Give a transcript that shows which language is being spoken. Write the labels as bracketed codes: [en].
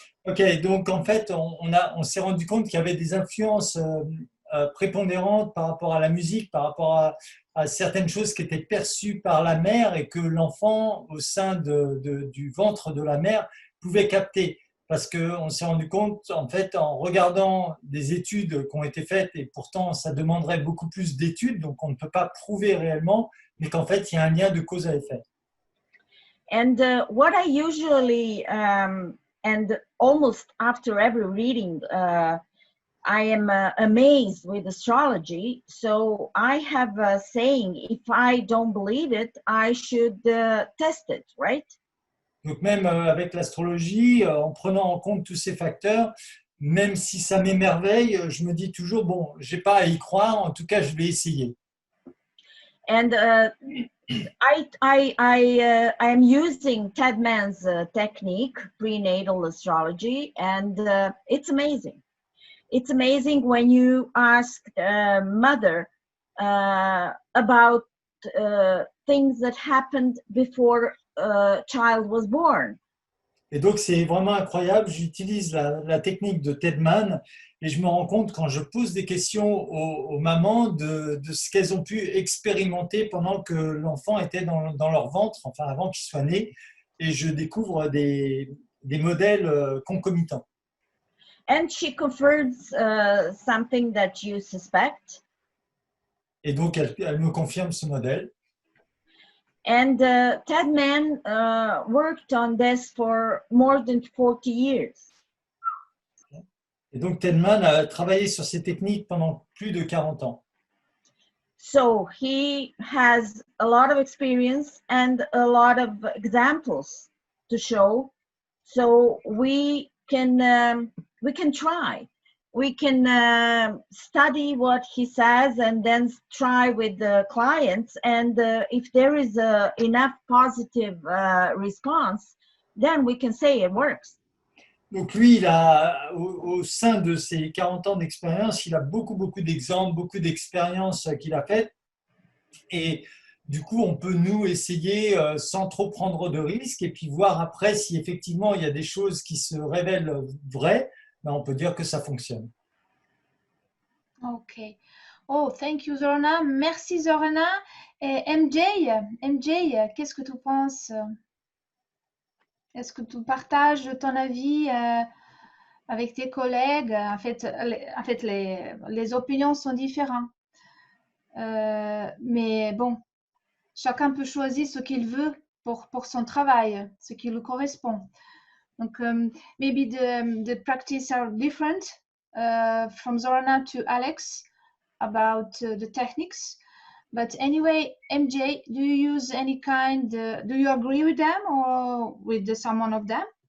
[fr] Ok, donc en fait on s'est rendu compte qu'il y avait des influences prépondérantes par rapport à la musique, par rapport à certaines choses qui étaient perçues par la mère et que l'enfant au sein du ventre de la mère pouvait capter. Parce qu'on s'est rendu compte, en fait, en regardant des études qui ont été faites, et pourtant ça demanderait beaucoup plus d'études, donc on ne peut pas prouver réellement, mais qu'en fait il y a un lien de cause à effet. [en] And what I usually, and almost after every reading, I am amazed with astrology. So I have a saying, if I don't believe it, I should test it, right? [fr] Donc même avec l'astrologie, en prenant en compte tous ces facteurs, même si ça m'émerveille, je me dis toujours, bon, je n'ai pas à y croire, en tout cas, je vais essayer. [en] And I am using Tedman's technique, prenatal astrology, and it's amazing. It's amazing when you ask mother about things that happened before child was born. [fr] Et donc, c'est vraiment incroyable. J'utilise la technique de Tedman et je me rends compte quand je pose des questions aux mamans de ce qu'elles ont pu expérimenter pendant que l'enfant était dans leur ventre, enfin avant qu'il soit né, et je découvre des modèles concomitants. [en] And she confirms something that you suspect. [fr] Et donc, elle me confirme ce modèle. [en] And Tedman worked on this for more than 40 years. [fr] Et donc, Tedman a travaillé sur ces techniques pendant plus de 40 ans. [en] So he has a lot of experience and a lot of examples to show. So we can try. We can study what he says and then try with the clients. And if there is enough positive response, then we can say it works. [fr] Donc lui, il a, au sein de ses 40 ans d'expérience, il a beaucoup d'exemples, beaucoup d'expériences qu'il a faites. Et du coup, on peut nous essayer sans trop prendre de risques et puis voir après si effectivement il y a des choses qui se révèlent vraies, ben, on peut dire que ça fonctionne. [en] Ok. Oh, thank you, Zorana. [fr] Merci, Zorana. Et MJ, qu'est-ce que tu penses? Est-ce que tu partages ton avis avec tes collègues? En fait, les opinions sont différentes. Mais bon, chacun peut choisir ce qu'il veut pour son travail, ce qui lui correspond. [en] Donc, maybe the practice are different from Zorana to Alex about the techniques. But anyway, MJ, do you use any kind, do you agree with them or with someone of them?